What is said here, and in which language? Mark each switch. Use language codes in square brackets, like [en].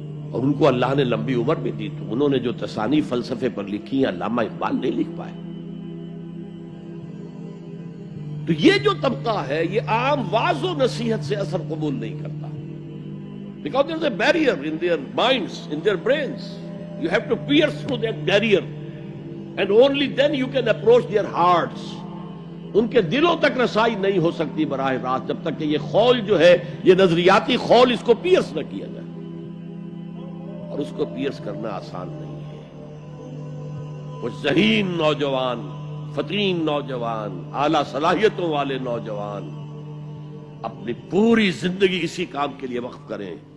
[ur] اور ان کو اللہ نے لمبی عمر بھی دی، تو انہوں نے جو تصانیف فلسفے پر لکھی ہیں علامہ اقبال نہیں لکھ پائے۔ تو یہ جو طبقہ ہے یہ عام واعظ و نصیحت سے اثر قبول نہیں کرتا، [en] because there is a barrier in their minds, in their brains. You have to pierce through that barrier, and only then you can approach their hearts. [ur] ان کے دلوں تک رسائی نہیں ہو سکتی براہ راست جب تک کہ یہ خول جو ہے، یہ نظریاتی خول، اس کو پیئرس نہ کیا جائے، اور اس کو پیئرس کرنا آسان نہیں ہے۔ کچھ ذہین نوجوان، فطین نوجوان، اعلیٰ صلاحیتوں والے نوجوان اپنی پوری زندگی اسی کام کے لیے وقف کریں